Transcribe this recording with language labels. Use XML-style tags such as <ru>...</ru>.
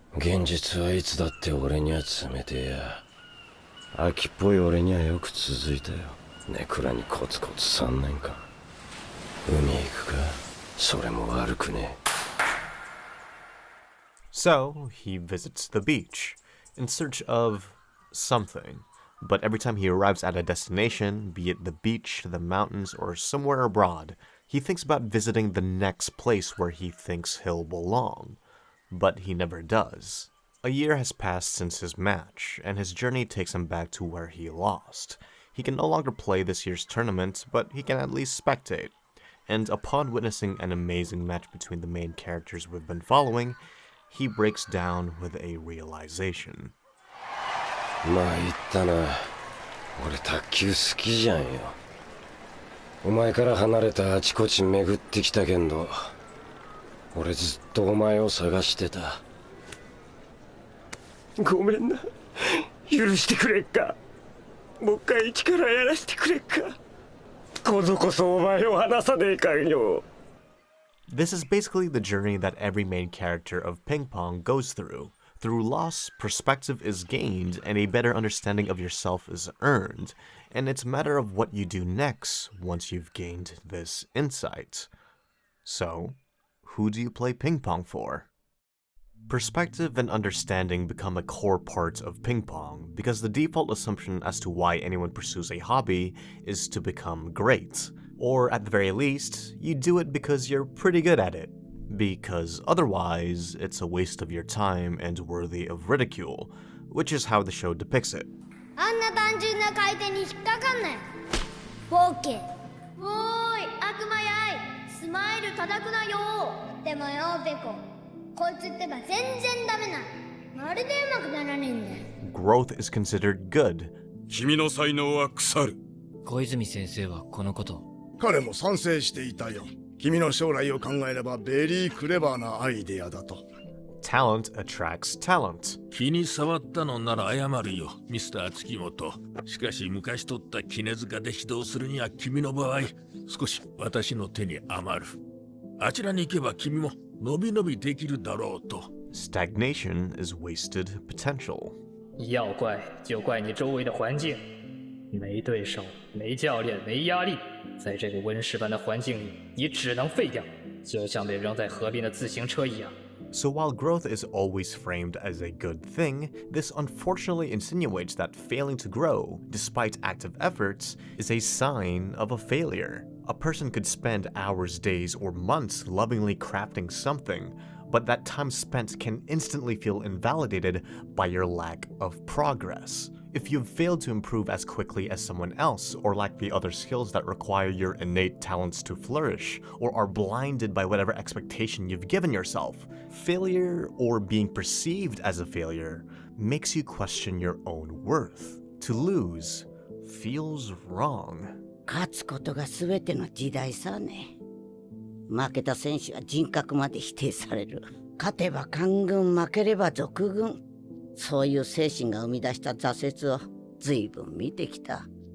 <ja>現実はいつだって俺には冷てえや。秋っぽい俺にはよく続いたよ。ネクラにコツコツ3年間。海行くか、それも悪くね。</ja> <en>So, he visits the beach, in search of something. But every time he arrives at a destination, be it the beach, the mountains, or somewhere abroad, he thinks about visiting the next place where he thinks he'll belong. But he never does. A year has passed since his match, and his journey takes him back to where he lost. He can no longer play this year's tournament, but he can at least spectate. And upon witnessing an amazing match between the main characters we've been following, he breaks down with a realization.</en> <ja>まあ言ったな。俺卓球好きじゃんよ。お前から離れたあちこち巡ってきたけんど、俺ずっとお前を探してた。ごめんな。許してくれっか。もう一回一からやらせてくれっか。今度こそお前を離さねえかんよ。</ja> <en>This is basically the journey that every main character of Ping Pong goes through. Through loss, perspective is gained and a better understanding of yourself is earned, and it's a matter of what you do next once you've gained this insight. So, who do you play ping pong for? Perspective and understanding become a core part of ping pong because the default assumption as to why anyone pursues a hobby is to become great. Or at the very least, you do it because you're pretty good at it. Because otherwise, it's a waste of your time and worthy of ridicule, which is how the show depicts it.</en> <ja>あんな単純な回転に引っかかんなよ。フォーケ。おーい、悪魔やい。スマイル叩くなよ。でもよ、ペコ。こいつってば全然ダメな。まるでうまくならねえんだよ。</ja> <en>Growth is considered good.</en> <ja>君の才能は腐る。小泉先生はこのこと。彼も賛成していたよ。君の将来を考えれば</ja> <en>ベリークレバー</en> <ja>なアイデアだと。</ja> <en>Talent attracts talent.</en> <ja>気に障ったのなら謝るよ、ミスター月本。しかし昔取った杵塚で指導するには君の場合、少し私の手に余る。あちらに行けば君も伸び伸びできるだろうと。</ja> <en>Stagnation is wasted potential.</en> <zh>要怪就怪你周围的环境，没对手，没教练，没压力，在这个温室般的环境里，你只能废掉，就像被扔在河边的自行车一样。</zh> <en>So while growth is always framed as a good thing, this unfortunately insinuates that failing to grow, despite active efforts, is a sign of a failure. A person could spend hours, days, or months lovingly crafting something, but that time spent can instantly feel invalidated by your lack of progress. If you've failed to improve as quickly as someone else, or lack the other skills that require your innate talents to flourish, or are blinded by whatever expectation you've given yourself, failure, or being perceived as a failure, makes you question your own worth. To lose feels wrong.</en> <ja>勝つことが全ての時代さね。負けた選手は人格まで否定される。勝てば官軍、負ければ賊軍。そういう精神が生み出した挫折を随分見てきた。</ja>